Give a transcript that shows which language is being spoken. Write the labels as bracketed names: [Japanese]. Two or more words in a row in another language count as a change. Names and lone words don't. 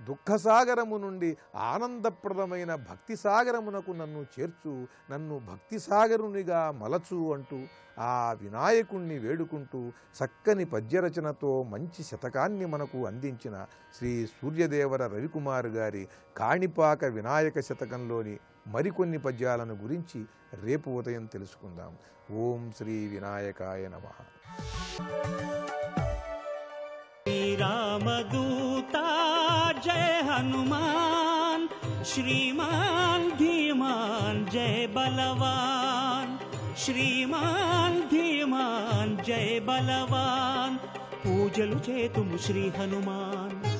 [Telugu] దుఃఖసాగరము నుండి ఆనందప్రదమైన భక్తి సాగరమునకు నన్ను చేర్చు, నన్ను భక్తి సాగరునిగా మలచు అంటూ ఆ వినాయకుణ్ణి వేడుకుంటూ చక్కని పద్యరచనతో మంచి శతకాన్ని మనకు అందించిన శ్రీ సూర్యదేవర రవికుమార్ గారి కాణిపాక వినాయక శతకంలోని మరికొన్ని పద్యాలను గురించి రేపు ఉదయం తెలుసుకుందాం. [Sanskrit] ఓం శ్రీ వినాయకాయ నమః. श्रीरामदूता जय हनुमान, श्रीमान धीमान जय बलवान, श्रीमान धीमान जय बलवान, [Telugu] పూజలు చేతుము [Sanskrit] श्री हनुमान.